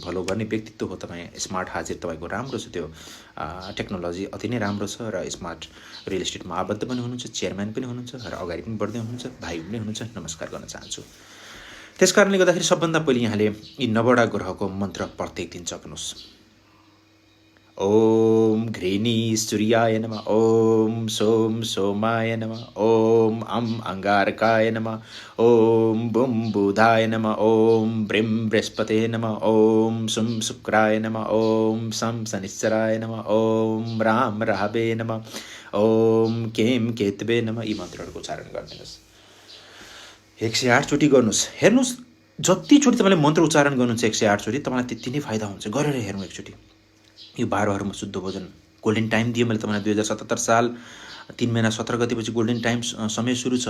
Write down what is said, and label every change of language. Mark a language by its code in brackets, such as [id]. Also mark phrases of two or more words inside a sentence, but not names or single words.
[ne] भलो गर्ने व्यक्तित्व हो तपाईँ। स्मार्ट हाजिर तपाईँको राम्रो छ, त्यो टेक्नोलोजी अति नै राम्रो छ र स्मार्ट रियल इस्टेटमा आबद्ध पनि हुनुहुन्छ, चेयरम्यान पनि हुनुहुन्छ र अगाडि पनि बढ्दै हुनुहुन्छ, भाइ पनि हुनुहुन्छ। नमस्कार गर्न चाहन्छु। त्यस कारणले गर्दाखेरि सबभन्दा पहिले यहाँले यी 9वटा ग्रहको मन्त्र प्रत्येक दिन जप्नुहोस्। [sa] ओम घृणी सूर्याय नमः, ओम सोम सोमाय नमः, ओम अंगारकाय नमः, ओम बुम बुधाय नमः, ओम ब्रीम बृहस्पते नमः, ओम सुम शुक्राय नमः, ओम सम शनिश्चराय नमः, ओम राम राहवे नमः, ओम केम केतवे नमः। [ne] यी मन्त्रहरूको उच्चारण गरिदिनुहोस्। 108 चोटि गर्नुहोस्। हेर्नुहोस्, जतिचोटि तपाईँले मन्त्र उच्चारण गर्नुहुन्छ 108 चोटि, तपाईँलाई त्यति नै फाइदा हुन्छ। गरेर हेर्नु एकचोटि। यो 12 शुद्ध भोजन [en] golden time [ne] दियो मैले तपाईँलाई। 2077 साल 3 महिना 17 गतेपछि [en] golden time [ne] समय सुरु छ।